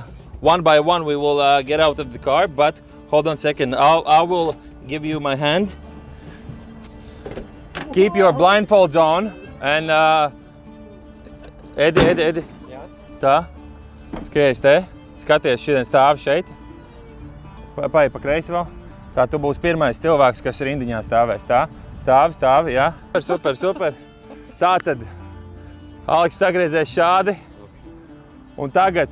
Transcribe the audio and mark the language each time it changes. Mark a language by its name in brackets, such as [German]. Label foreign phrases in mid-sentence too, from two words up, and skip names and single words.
[English] One by one we will get out of the car, but hold on a second. I will give you my hand. Keep your blindfolds on and Edi. [Latvian] Tā. Skaties te. Skaties, šodien stāvi šeit. Paej pa kreisi vēl. Tā tu būsi pirmais cilvēks, kas rindiņā stāvēs. Tā. Stāvi, jā. Super. Tātad. Aleks sagriezies šādi. Un tagad.